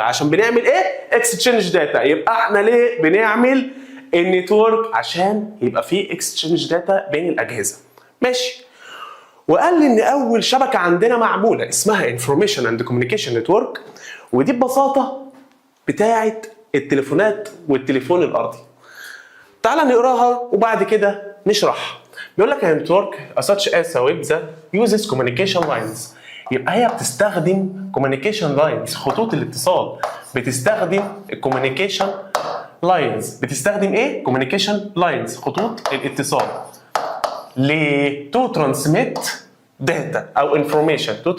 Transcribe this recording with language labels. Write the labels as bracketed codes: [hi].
[ar] عشان بنعمل إيه؟ اكستشينج داتا. يبقى إحنا ليه بنعمل النتورك؟ عشان يبقى فيه اكستشينج داتا بين الأجهزة. ماشي. وقال لي إن أول شبكة عندنا معمولة اسمها انفورميشن اند كوميونيكيشن نتورك ودي ببساطة بتاعت التليفونات والتليفون الارضي. تعال نقراها وبعد كده نشرح. بيقول لك [en] النتورك such as a web that uses communication lines. [ar] يبقى هي بتستخدم communication lines خطوط الاتصال. بتستخدم communication lines. بتستخدم ايه؟ communication lines خطوط الاتصال. [en] ليه؟ to transmit data او information.